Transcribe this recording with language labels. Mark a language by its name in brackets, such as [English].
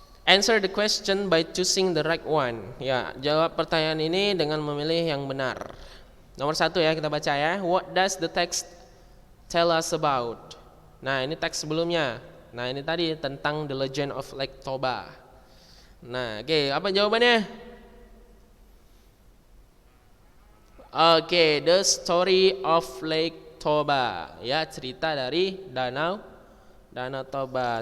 [English] Answer the question by choosing the right one. [Indonesian] Ya, jawab pertanyaan ini dengan memilih yang benar. Nomor 1 ya, kita baca ya. [English] What does the text tell us about? [Indonesian] Nah, ini teks sebelumnya. Nah, ini tadi tentang [English] the legend of Lake Toba. [Indonesian] Nah, oke, apa jawabannya? Oke, [English] the story of Lake Toba. [Indonesian] Ya, cerita dari Danau Danau Toba.